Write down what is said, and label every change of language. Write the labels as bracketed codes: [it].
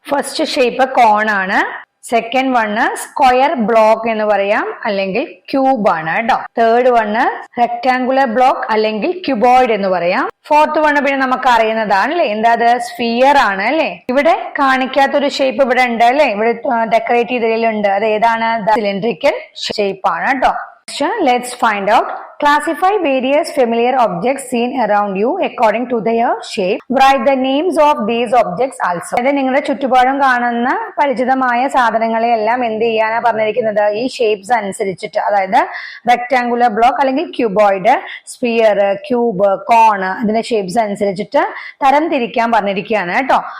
[ml] First shape കോൺ ആണ്. Second one square block എന്ന് പറയാം, അല്ലെങ്കിൽ ക്യൂബ് ആണ് കേട്ടോ. തേർഡ് വണ് റെക്ടാങ്കുലർ ബ്ലോക്ക് അല്ലെങ്കിൽ ക്യൂബോയിഡ് എന്ന് പറയാം. ഫോർത്ത് വണ് പിന്നെ നമുക്ക് അറിയുന്നതാണ് അല്ലെ, എന്താ അത് സ്ഫിയർ ആണ് അല്ലെ. ഇവിടെ കാണിക്കാത്തൊരു ഷേപ്പ് ഇവിടെ ഉണ്ട് അല്ലെ, ഇവിടെ ഡെക്കറേറ്റ് ചെയ്തതിലുണ്ട്. അത് ഏതാണ്? സിലിണ്ടറിക്കൽ ഷേപ്പ് ആണ് കേട്ടോ. [en] Let's find out. Classify various familiar objects seen around you according to their shape. Write the names of these objects also. [ml] അതായത് നിങ്ങളുടെ ചുറ്റുപാടും കാണുന്ന പരിചിതമായ സാധനങ്ങളെ എല്ലാം എന്ത് ചെയ്യാനാ പറഞ്ഞിരിക്കുന്നത്? ഈ ഷേപ്സ് അനുസരിച്ചിട്ട്, അതായത് റെക്ടാങ്കുലർ ബ്ലോക്ക് അല്ലെങ്കിൽ ക്യൂബോയിഡ്, സ്ഫിയർ, ക്യൂബ്, കോൺ, ഇതിന്റെ ഷേപ്സ് അനുസരിച്ചിട്ട് തരം തിരിക്കാൻ പറഞ്ഞിരിക്കുകയാണ് കേട്ടോ.